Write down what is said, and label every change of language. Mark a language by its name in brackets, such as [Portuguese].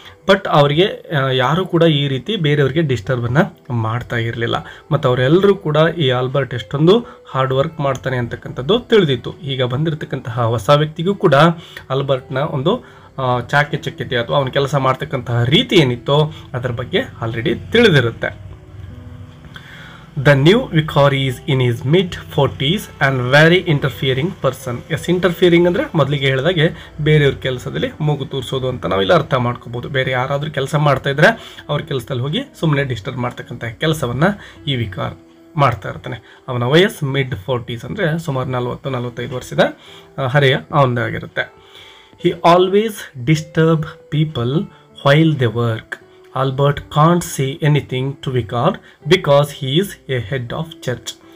[Kannada] But ಅವರಿಗೆ ಯಾರೂ ಕೂಡ ಈ ರೀತಿ ಬೇರೆಯವ್ರಿಗೆ ಡಿಸ್ಟರ್ಬನ್ನು ಮಾಡ್ತಾ ಇರಲಿಲ್ಲ. ಮತ್ತು ಅವರೆಲ್ಲರೂ ಕೂಡ ಈ ಆಲ್ಬರ್ಟ್ ಎಷ್ಟೊಂದು ಹಾರ್ಡ್ ವರ್ಕ್ ಮಾಡ್ತಾನೆ ಅಂತಕ್ಕಂಥದ್ದು ತಿಳಿದಿತ್ತು. ಈಗ ಬಂದಿರತಕ್ಕಂತಹ ಹೊಸ ವ್ಯಕ್ತಿಗೂ ಕೂಡ ಆಲ್ಬರ್ಟ್ನ ಒಂದು ಚಾಕಚಕ್ಯತೆ ಅಥವಾ ಅವನು ಕೆಲಸ ಮಾಡ್ತಕ್ಕಂತಹ ರೀತಿ ಏನಿತ್ತೋ ಅದರ ಬಗ್ಗೆ already ತಿಳಿದಿರುತ್ತೆ. [English] The new vicar is in his mid-40s and very interfering person. [Kannada] S, interfering ಅಂದರೆ ಮೊದಲಿಗೆ ಹೇಳಿದಾಗೆ ಬೇರೆಯವ್ರ ಕೆಲಸದಲ್ಲಿ ಮೂಗು ತೂರಿಸೋದು ಅಂತ ನಾವಿಲ್ಲಿ ಅರ್ಥ ಮಾಡ್ಕೋಬೋದು. ಬೇರೆ ಯಾರಾದರೂ ಕೆಲಸ ಮಾಡ್ತಾ ಇದ್ರೆ ಅವ್ರ ಕೆಲಸದಲ್ಲಿ ಹೋಗಿ ಸುಮ್ಮನೆ ಡಿಸ್ಟರ್ಬ್ ಮಾಡ್ತಕ್ಕಂಥ ಕೆಲಸವನ್ನು ಈ ವಿಕಾರ್ ಮಾಡ್ತಾ ಇರ್ತಾನೆ. ಅವನ ವಯಸ್ಸು mid-40s ಅಂದರೆ ಸುಮಾರು 40-45 ವರ್ಷದ ಹರೆಯ ಅವನದಾಗಿರುತ್ತೆ. [English] He always disturb people while they work. Albert can't say anything to Vicar because he is a head of church.